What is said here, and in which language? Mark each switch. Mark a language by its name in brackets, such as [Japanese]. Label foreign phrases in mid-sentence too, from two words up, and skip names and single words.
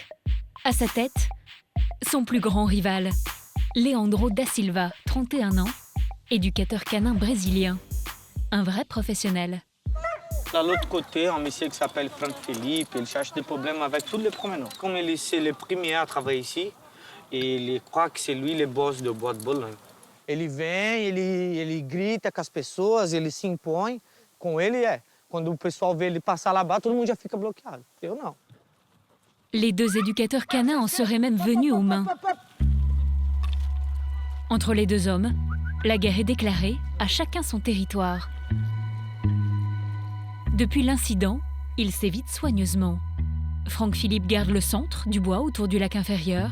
[French] À sa tête, son plus grand rival, Leandro da Silva, 31 ans, éducateur canin brésilien. Un vrai professionnel. De l'autre côté, un monsieur qui s'appelle Franck Philippe, il cherche des problèmes avec tous les promeneurs. Comme il est le premier à travailler ici, il croit que c'est lui le boss do bois de Boulogne. [Portuguese] Ele vem, ele grita com as pessoas, ele se impõe. Com ele quando o pessoal vê ele passar là-bas, todo mundo já fica bloqueado. Eu não. [French] Les 2 éducateurs canins en seraient même venus aux mains. Entre les 2 hommes, la guerre est déclarée, à chacun son territoire. Depuis l'incident, ils s'évitent soigneusement. Franck Philippe garde le centre du bois autour du lac inférieur.